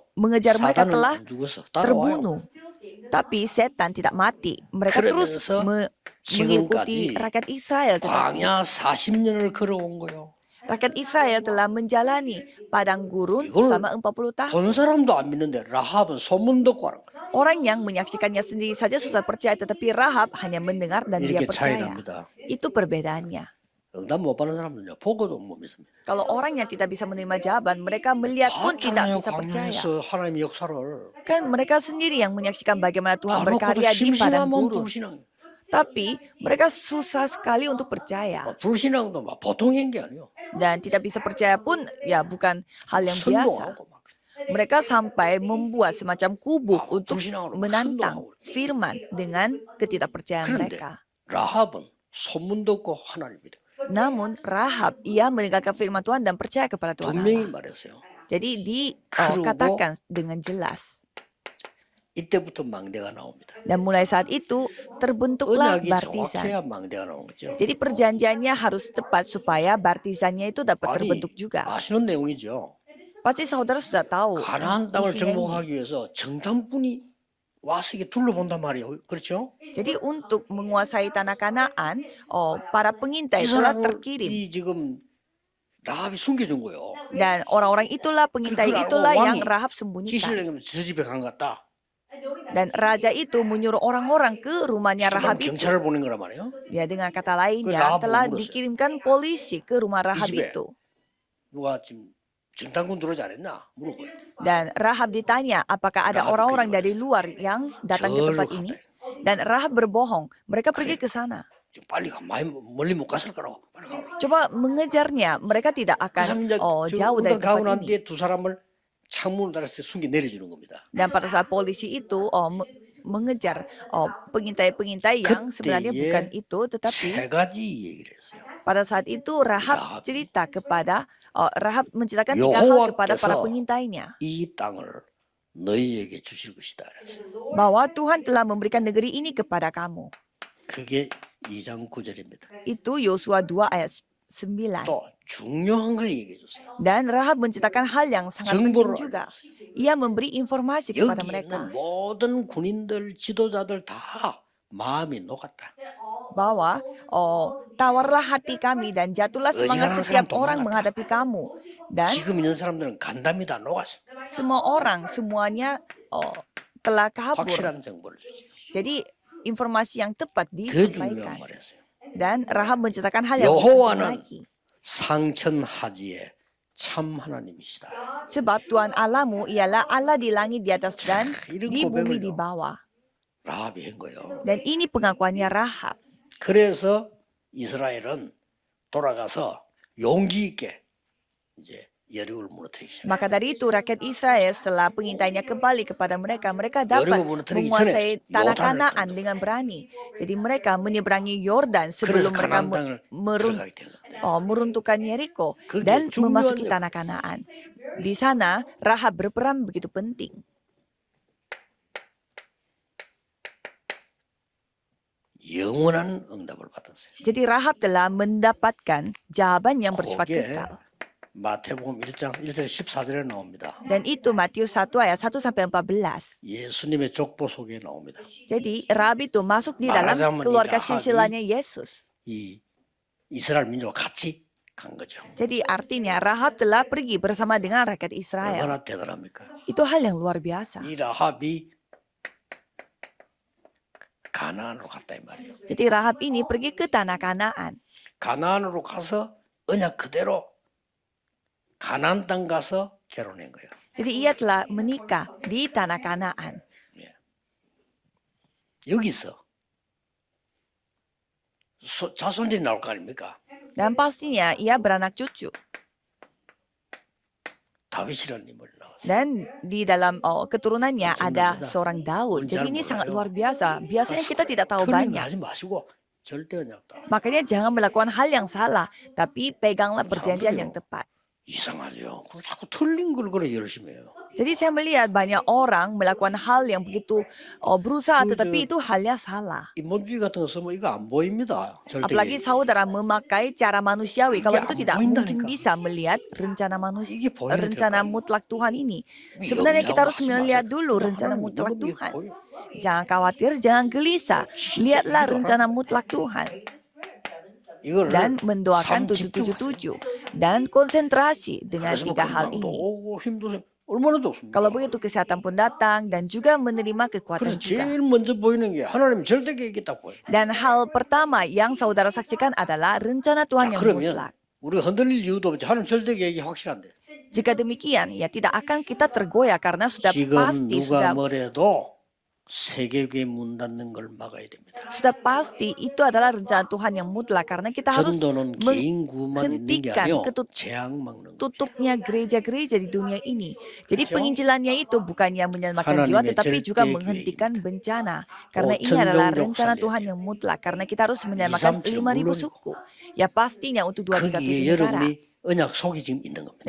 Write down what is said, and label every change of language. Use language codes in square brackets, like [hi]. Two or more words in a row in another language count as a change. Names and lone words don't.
[id] mengejar mereka [ko] 사단은 [id] telah [ko] 안 죽었어. 따라와요. [id] terbunuh. Tapi setan tidak mati. Mereka terus [ko] 그러면서 [id] mengikuti [ko] 지금까지 [id] rakyat Israel. Tetapi [ko] 광야 40년을 걸어온 거요. [id] rakyat Israel telah menjalani padang gurun [ko] 이걸 [id] selama 40 tahun. [ko] 본 사람도 안 믿는데 라합은 소문 듣고 하는 거예요. [id] Orang yang menyaksikannya sendiri saja susah percaya, tetapi Rahab hanya mendengar dan dia [ko] 이렇게 차이 [id] percaya. [ko] 납니다. [id] Itu perbedaannya. [ko] 응답 못 받는 사람들은요 보고도 못 믿습니다. [id] Kalau orang yang tidak bisa menerima jawaban, mereka melihat pun tidak [ko] 봤잖아요 [id] bisa percaya. [ko] 광야에서 하나님의 역사를. [id] Kan mereka sendiri yang menyaksikan bagaimana Tuhan [ko] 봐놓고도 [id] berkarya di padang [ko] 심심하면 [id] gurun. [ko] 불신앙. [id] Tapi mereka susah sekali untuk percaya. [ko] 불신앙도 막 보통인 게 아니에요. [id] Dan tidak bisa percaya pun ya bukan hal yang biasa. [ko] 선동하고 막. [id] Mereka sampai membuat semacam kubu 아, untuk [ko] 불신앙으로 막 [id] menantang [ko] 선동하고. [id] firman dengan ketidakpercayaan [ko] 그런데 [id] mereka. [ko] 라합은 소문 듣고 하나님 믿어. [id] Namun Rahab ia meninggalkan firman Tuhan dan percaya kepada Tuhan [ko] 분명히 [id] Allah. [ko] 말했어요. [id] Jadi [ko] 그리고 [id] dikatakan dengan jelas. [ko] 이때부터 망대가 나옵니다. [id] Dan mulai saat itu terbentuklah [ko] 언약이 [id] bartisan. [ko] 정확해야 망대가 나오는 거죠. [id] Jadi perjanjiannya harus tepat supaya bartisannya itu dapat [ko] 아니, [id] terbentuk juga. [ko] 아시는 내용이죠. [id] Pasti saudara sudah tahu [ko] 가나안 땅을 [id] isinya ini. [ko] 정복하기 위해서 정탐꾼이 와서 이게 둘러본단 말이에요. 그렇죠? [id] Jadi untuk menguasai tanah Kanaan, para pengintai [ko] 이 [id] telah [ko] 사람을 [id] terkirim. [ko] 이 지금 라합이 숨겨준 거예요. [id] Dan orang-orang itulah, pengintai [ko] 그걸 알고 [id] itulah yang [ko] 왕이 [id] Rahab sembunyikan. [ko] 기실령이면 저 집에 간 것 같다. [id] Dan raja itu menyuruh orang-orang ke rumahnya [ko] 지금 [id] Rahab itu. [ko] 경찰을 보낸 거란 말이에요. [id] Ya dengan kata lainnya Rahab telah [ko] 물었어요. [id] dikirimkan polisi ke rumah Rahab [ko] 집에. [id] itu. [ko] 누가 지금 정탐꾼 들어오지 않았나? 물어봐요. [id] Dan Rahab ditanya apakah ada Rahab orang-orang keluar. dari luar yang datang ke [ko] 절로 [id] tempat [ko] 갔다. [id] ini. Dan Rahab berbohong. Mereka pergi ke sana. [ko] 지금 빨리 가. 많이 멀리 못 갔을 거라고. 빨리 가. [id] Coba mengejarnya. Mereka tidak akan jauh dari [ko] 가고 [id] tempat [ko] 난 [id] ini. [ko] 뒤에 두 사람을 창문을 달아서 숨겨 내려주는 겁니다. [id] Dan pada saat polisi itu mengejar pengintai-pengintai yang sebenarnya [ko] 그때에 [id] bukan itu, tetapi [ko] 세 가지 얘기를 했어요. [id] pada saat itu Rahab Rahab. cerita kepada Rahab menceritakan 3 hal kepada para [ko] 여호와께서 [id] pengintainya [ko] 이 땅을 너희에게 주실 것이다. 그랬어요. [id] bahwa Tuhan telah memberikan negeri ini kepada kamu. [ko] 그게 2장 9절입니다. [id] Itu Yosua 2 ayat 9. [ko] 또 중요한 걸 얘기해 주세요. [id] Dan Rahab menceritakan hal yang sangat penting [ko] 정보를 [id] juga. Ia memberi informasi kepada [ko] 여기 [id] mereka. [ko] 있는 모든 군인들, 지도자들 다 마음이 녹았다. [id] bahwa tawarlah hati kami dan jatuhlah semangat [ko] 의지하는 [id] setiap [ko] 사람 [id] orang [ko] 도망갔다. [id] menghadapi kamu. Dan [ko] 지금 있는 사람들은 간담이 다 녹았어. [id] semua orang semuanya telah kabur. [ko] 확실한 정보를 주지. [id] Jadi informasi yang tepat [ko] 더 중요한 [id] disampaikan. [ko] 말 했어요. [id] Dan Rahab menceritakan hal yang lebih penting [ko] 여호와는 [id] lagi. [ko] 상천하지의 참 하나님이시다. [id] Sebab Tuhan Allahmu ialah Allah di langit di atas dan [ko] 이런 [id] di bumi di [ko] 고백을요. [id] bawah. [ko] 라합이 한 거예요. [id] Dan ini pengakuannya Rahab. [ko] 그래서 이스라엘은 돌아가서 용기 있게 이제 여리고를 무너뜨리기 시작해요. [id] Maka dari itu rakyat Israel setelah pengintainya kembali kepada mereka, mereka dapat [ko] 여리고 무너뜨리기 [id] menguasai [ko] 전에 [id] tanah [ko] 요단을 [id] Kanaan [ko] 건너. [id] dengan berani. Jadi mereka menyeberangi Yordan [ko] 그래서 [id] sebelum mereka [ko] 가나안 땅을 들어가게 된 겁니다. [id] meruntuhkan Yeriko [ko] 그게 [id] dan [ko] 중요한 [id] memasuki [ko] 역- [id] tanah Kanaan. Di sana Rahab berperan begitu penting. [ko] 영원한 응답을 받았어요. [id] Jadi Rahab telah mendapatkan jawaban yang bersifat [ko] 거기에 [id] kekal. [ko] 마태복음 1장 1절 14절에 나옵니다. [id] Dan itu Matius 1 ayat 1 sampai 14. [ko] 예수님의 족보 속에 나옵니다. [id] Jadi Rahab itu masuk di dalam [ko] 말하자면 [id] keluarga [ko] 이 라합이 [id] silsilahnya Yesus. [ko] 이 이스라엘 민족과 같이 간 거죠. [id] Jadi artinya Rahab telah pergi bersama dengan rakyat Israel. [ko] 얼마나 대단합니까? [id] Itu hal yang luar biasa. [ko] 이 라합이 가나안으로 갔다 이 말이에요. [id] Jadi Rahab ini pergi ke tanah Kanaan. [ko] 가나안으로 가서 언약 그대로 가나안 땅 가서 결혼한 거예요. [id] Jadi ia telah menikah di tanah Kanaan. [ko] 여기서 자손들이 나올 거 아닙니까? [id] Dan pastinya ia beranak cucu. [ko] 다윗이라는 인물이 나왔어요. [id] Dan di dalam keturunannya ada Keturunannya. seorang Daud. Pun Jadi jangan ini sangat [ko] 몰라요. [id] luar biasa. Biasanya kita tidak tahu [ko] 틀린 거 [id] banyak. [ko] 하지 마시고 절대 언약 따. [id] Makanya jangan melakukan hal yang salah, tapi peganglah perjanjian yang tepat. [ko] 이상하죠. 그걸 자꾸 틀린 걸 그래 열심히 해요. [id] Jadi saya melihat banyak orang melakukan hal yang begitu berusaha, tetapi itu halnya salah. [ko] 인본주의 같은 거 쓰면 이거 안 보입니다. 절대. [id] Apalagi saudara memakai cara manusiawi. Kalau [ko] I게 [id] itu [ko] 안 [id] tidak [ko] 보인다니까. [id] mungkin bisa melihat rencana manusia, [ko] 이게 보여야 될 [id] rencana [ko] 거 아니에요. [id] mutlak Tuhan ini. [ko] 이 [id] Sebenarnya kita [ko] 염려하고 [id] harus [ko] 하지 [id] melihat [ko] 마세요. [id] dulu rencana [ko] 하나님 [id] mutlak [ko] 있는 거 이게 [id] Tuhan. [ko] 보여요. [id] Jangan khawatir, jangan gelisah. Lihatlah rencana mutlak Tuhan. [ko] 이걸 [id] Dan mendoakan [ko] 삶 집중하세요. 777. [id] Dan konsentrasi dengan [ko] 그래서 뭐 [id] 3 hal [ko] 건강도 [id] ini. [ko] 오고 힘도 얼마나 좋습니까? [id] Kalau begitu kesehatan pun datang dan juga menerima kekuatan [ko] 그래서 [id] juga. [ko] 제일 먼저 보이는 게 하나님 절대 계획이 딱 보여요. [id] Dan hal pertama yang saudara saksikan adalah rencana Tuhan [ko] 자, [id] yang [ko] 그러면 [id] mutlak. [ko] 우리가 흔들릴 이유도 없지. 하나님 절대 계획이 확실한데. [id] Jika demikian, ya tidak akan kita tergoyah karena sudah [ko] 지금 [id] pasti, [ko] 누가 뭐래도 세계교회 문 닫는 걸 막아야 됩니다. [id] sudah pasti itu adalah rencana Tuhan yang mutlak karena kita harus [ko] 전도는 개인 구만 있는 게 [id] menghentikan [ko] 아니요. [id] ketut- [ko] 재앙 막는 거. [id] tutupnya gereja-gereja di dunia ini. Jadi penginjilannya itu bukannya menyelamatkan jiwa, [ko] 하나님의 [id] tetapi juga [ko] 절대 [id] menghentikan bencana. Karena 어, ini adalah [ko] 전종족 [id] rencana [ko] 살려야 [id] Tuhan [ko] 돼요. [id] yang mutlak. Karena kita harus menyelamatkan [ko] 2, 3, 5.000 물론이고. [id] suku. Ya pastinya untuk 237 [ko] 거기에 [id] negara. [ko] 여러분이 언약 속에 지금 있는 겁니다.